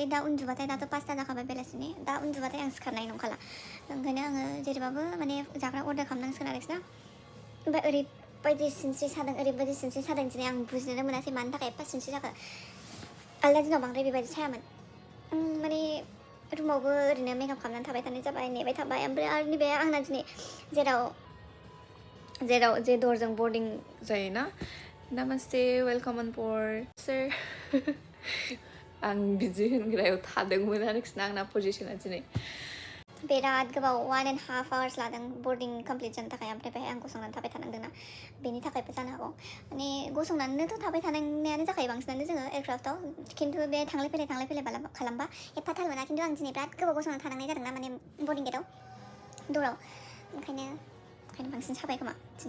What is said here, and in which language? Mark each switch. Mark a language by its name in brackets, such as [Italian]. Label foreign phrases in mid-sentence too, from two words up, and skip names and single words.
[Bodo] दा उन्दुबाथाय दाथ' 5टा जाखाबाय बेलासिनि दा उन्दुबाथाय आं सिखारनाय नंखाला ओंखायनो आङो जेरैबाबो माने जाग्रा अर्डार खालामनांसिगोन आरोखि ना ओमफ्राय ओरैबायदि सिनस्रि सादों दिनै आं बुजिनो मोनासै मानि थाखाय एफा सिनस्रि जाखो आलदा दिनाव बांद्राय बेबायदि सायामोन माने रुमावबो ओरैनो मेकआप खालामनानै थाबाय थानाय जाबाय नेबाय थाबाय ओमफ्राय आरो नैबे आंना दिनै जेराव जे दरजों बर्डिं [English] जायोना Namaste, welcome on board, sir. [Bodo] आं बिदि होनग्रायाव थादोंमोन आरोखि ना आंना पजिसना दिनै बिराद गोबाव 1.5 hours लादों [English] boarding complete [Bodo] जानो थाखाय ओमफ्राय बेहाय आं गसंनानै थाबाय थानांदोंना बेनि थाखायबो जानो हागौ माने गसंनानैथ' थाबाय थानायानो जाखायो बांसिनानो जोङो एयारक्राफ्टआव खिन्थु बे थांलाय फैलाय खालामबा एफा थाल मोना खिन्थु आं दिनै बिराद गोबाव गसंनानै थानांनाय जादोंना माने बर्डिं गेटआव दराव ओंखायनो बांसिन साबाय खोमा दिनै